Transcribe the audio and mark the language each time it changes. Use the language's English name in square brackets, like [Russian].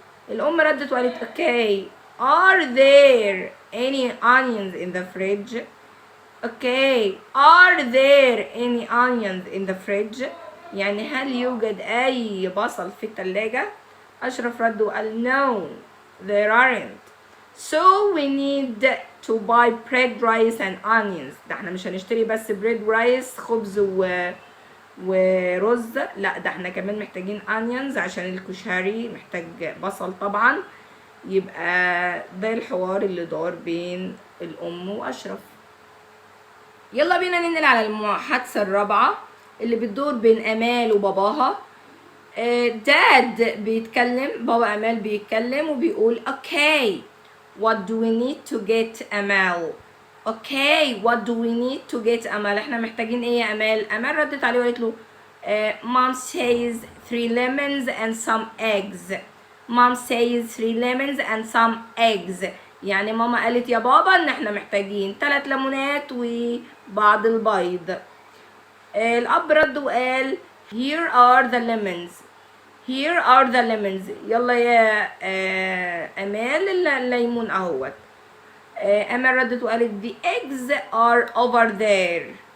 [Arabic] الام ردت وقالت [English] okay are there any onions in the fridge؟ [Arabic] okay are there any onions in the fridge؟ يعني هل يوجد اي بصل في الثلاجة؟ اشرف رد وقال [English] no there aren't. so we need to buy bread rice and onions. [Arabic] ده احنا مش هنشتري بس [English] bread rice [Arabic] خبز ورز، لا ده احنا كمان محتاجين onions عشان الكشري محتاج بصل طبعا. يبقى ده الحوار اللي دار بين الام واشرف. يلا بينا ننقل على المحادثة الرابعة اللي بتدور بين امال وباباها. داد بيتكلم، بابا امال بيتكلم وبيقول [English] okay what do we need to get [Arabic] امال؟ okay what do we need to get امال؟ احنا محتاجين ايه يا امال؟ امال ردت عليه وقالت له [English] mom says 3 lemons and some eggs. mom says 3 lemons and some eggs. [Arabic] يعني ماما قالت يا بابا ان احنا محتاجين 3 ليمونات وبعض البيض. [English] الاب رد وقال here are the lemons. here are the lemons. [Arabic] يلا يا امال الليمون اهوت. امال ردت وقالت [English] the eggs are over there.